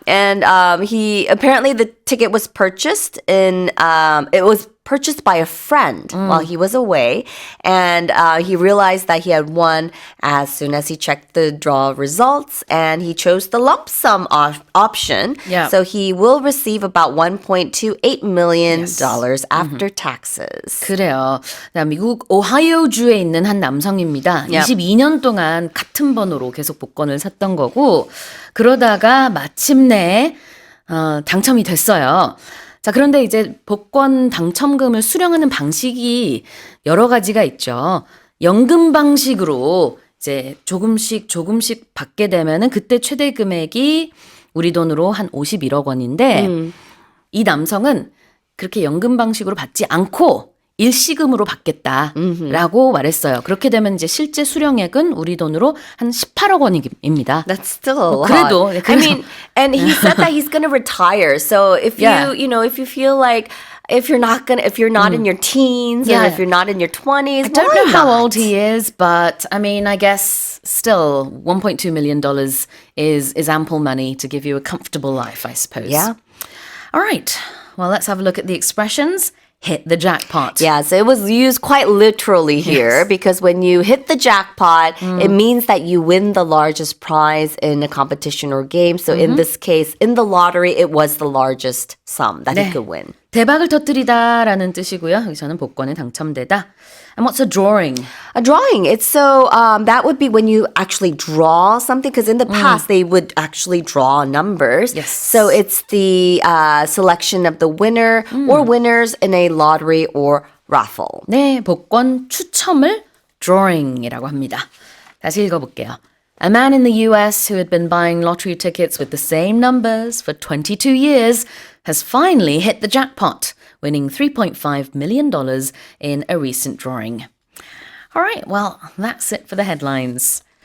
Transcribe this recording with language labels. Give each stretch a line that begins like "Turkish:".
English: And he apparently the ticket was purchased it was purchased by a friend while he was away, and he realized that he had won as soon as he checked the draw results, and he chose the lump sum option. Yeah. So he will receive about $1.28 million after taxes.
Korean: 그래요. 미국 오하이오주에 있는 한 남성입니다.
English: Yep.
Korean: 22년 동안 같은 번호로 계속 복권을 샀던 거고 그러다가 마침내 당첨이 됐어요. 자, 그런데 이제 복권 당첨금을 수령하는 방식이 여러 가지가 있죠. 연금 방식으로 이제 조금씩 받게 되면은 그때 최대 금액이 우리 돈으로 한 51억 원인데 이 남성은 그렇게 연금 방식으로 받지 않고 일시금으로 받겠다라고 말했어요. 그렇게 되면 이제 실제 수령액은 우리 돈으로 한 18억 원입니다.
English: That's still a lot.
Korean: 그래도
English: I mean, and he said that he's going to retire. So if Yeah. if you feel like if you're not in your teens Yeah. or if you're not in your 20s, I don't why know how not? old he is, but I mean, I guess still $1.2 million is ample money to give you a comfortable life, I suppose. Yeah. All right. Well, let's have a look at the expressions. Hit the jackpot. Yeah, so it was used quite literally here because when you hit the jackpot, it means that you win the largest prize in a competition or game. So in this case, in the lottery, it was the largest sum that he
Korean: 네.
English: could win.
Korean: 대박을 터뜨리다라는 뜻이고요. 여기서는 복권에 당첨되다.
English: And what's a drawing? A drawing. It's so that would be when you actually draw something because in the past they would actually draw numbers. Yes. So it's the selection of the winner or winners in a lottery or raffle.
Korean: 네, 복권 추첨을 drawing이라고 합니다. 다시 읽어볼게요.
English: A man in the US who had been buying lottery tickets with the same numbers for 22 years has finally hit the jackpot, winning $3.5 million in a recent drawing. All right, well, that's it for the headlines.